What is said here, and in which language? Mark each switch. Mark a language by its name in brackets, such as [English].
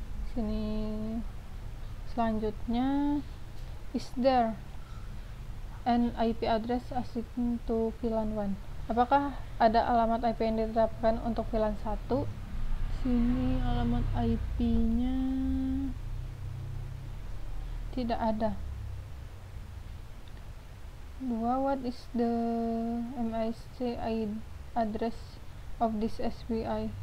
[Indonesian] Sini selanjutnya, [English] is there an IP address assigned to VLAN 1? [Indonesian] Apakah ada alamat IP yang ditetapkan untuk VLAN 1? Sini alamat IP-nya tidak ada. 2. [English] What is the MIC address of this SVI?